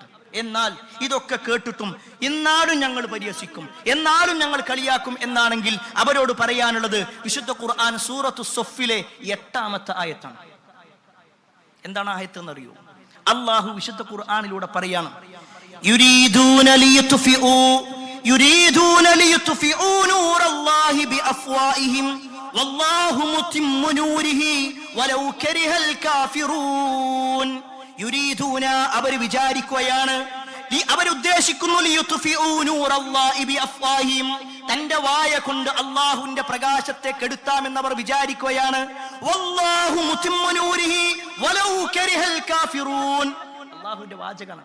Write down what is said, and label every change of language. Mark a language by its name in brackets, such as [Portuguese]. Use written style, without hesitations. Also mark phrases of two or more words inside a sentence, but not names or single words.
[Malayalam] എന്നാൽ ഇതൊക്കെ കേട്ടിട്ടും എന്നാലും ഞങ്ങൾ പരിഹസിക്കും, എന്നാലും ഞങ്ങൾ കളിയാക്കും എന്നാണെങ്കിൽ അവരോട് പറയാനുള്ളത്, വിശുദ്ധ ഖുർആൻ സൂറത്തു സഫിലെ 8-ാമത്തെ ആയത്താണ്. എന്താണ് ആയത്ത് എന്നറിയോ? അല്ലാഹു വിശുദ്ധ ഖുർആനിലൂടെ പറയാണ്, [Arabic] يريدون ليطفئوا نور الله بأفواههم والله متم نوره ولو كره الكافرون. [Malayalam] يريدون അവർ വിചാരിക്കുകയാണ്, അവർ ഉദ്ദേശിക്കുന്നു, [Arabic] ليطفئوا نور الله بأفواههم, [Malayalam] തന്റെ വായ കൊണ്ട് അല്ലാഹുവിന്റെ പ്രകാശത്തെ കെടുത്താമെന്നവർ വിചാരിക്കുകയാണ്. [Arabic] والله متم نوره ولو كره الكافرون. [Malayalam] അല്ലാഹുവിന്റെ വാചകമാണ്.